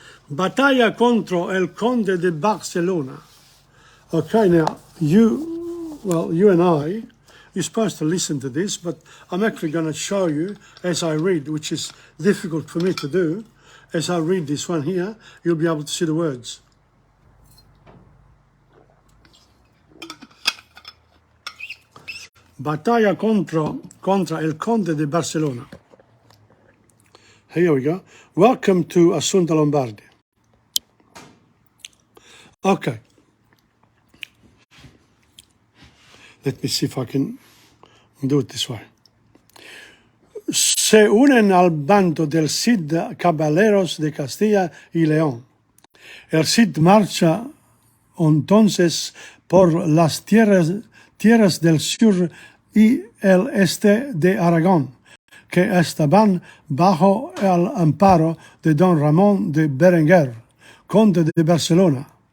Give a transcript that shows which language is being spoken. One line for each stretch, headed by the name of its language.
Spanish: Batalla contra el Conde de Barcelona.
English: Okay, now, you and I, you're supposed to listen to this, but I'm actually going to show you as I read, which is difficult for me to do. As I read this one here, you'll be able to see the words.
Spanish: Batalla contra el Conde de Barcelona.
English: Here we go. Welcome to Assunta Lombardi. Okay. Let me see if I can do it this way.
Spanish: Se unen al bando del Cid caballeros de Castilla y León. El Cid marcha entonces por las tierras del sur y el este de Aragón, que estaban bajo el amparo de don Ramón de Berenguer, conde de Barcelona.